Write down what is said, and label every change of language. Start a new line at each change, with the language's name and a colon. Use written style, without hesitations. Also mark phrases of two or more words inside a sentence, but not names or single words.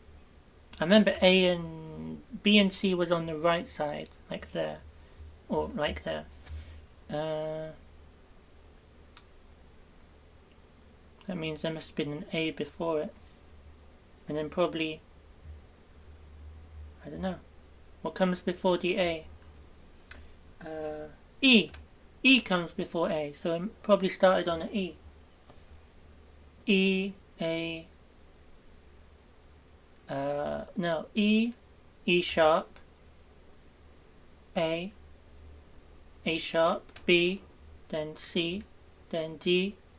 English: I remember A and B and C was on the right side, like there. Or like there. That means there must have been an A before it. And then probably, I don't know, what comes before the A? E. E comes before A, so it probably started on an E. E, A, no, E, E sharp, A sharp, B, then C, then D,